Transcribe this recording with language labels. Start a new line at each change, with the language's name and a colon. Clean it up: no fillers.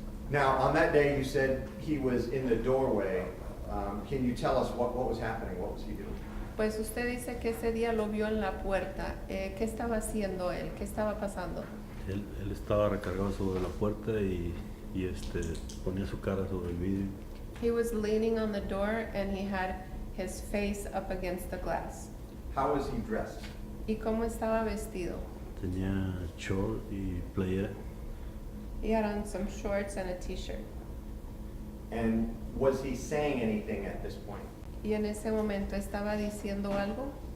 English: Now, on that day, you said he was in the doorway. Can you tell us what was happening? What was he doing?
Spanish: Pues usted dice que ese día lo vio en la puerta. ¿Qué estaba haciendo él? ¿Qué estaba pasando? Él estaba recargado sobre la puerta y ponía su cara sobre el vidrio.
English: He was leaning on the door and he had his face up against the glass. How was he dressed?
Spanish: ¿Y cómo estaba vestido? Tenía short y playera.
English: He had on some shorts and a t-shirt. And was he saying anything at this point?
Spanish: ¿Y en ese momento estaba diciendo algo?